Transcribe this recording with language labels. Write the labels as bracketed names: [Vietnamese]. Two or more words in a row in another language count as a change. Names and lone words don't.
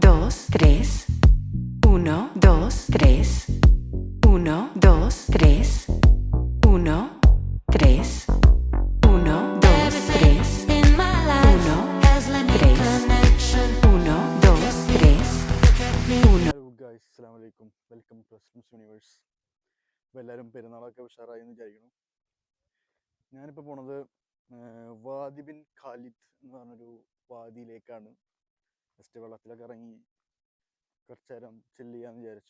[Spanish] dos, tres. Uno, dos, tres. Uno, dos, tres. Uno, tres. Uno, dos, tres. Uno, tres. Uno, dos, tres. Uno. [English] hello guys, [Arabic] السلام عليكم. [English] welcome to Aslam's universe. [Malayalam] അപ്പോൾ എല്ലാവരും പെരുന്നാളൊക്കെ ഉഷാറായി എന്ന് വിചാരിക്കുന്നു. ഞാനിപ്പോൾ പോണത് വാദി ബിൻ ഖാലിദ് എന്ന് പറഞ്ഞൊരു വാദിയിലേക്കാണ്. ജസ്റ്റ് വെള്ളത്തിലൊക്കെ ഇറങ്ങി കുറച്ച് നേരം ചില്ല് ചെയ്യാമെന്ന് വിചാരിച്ചു.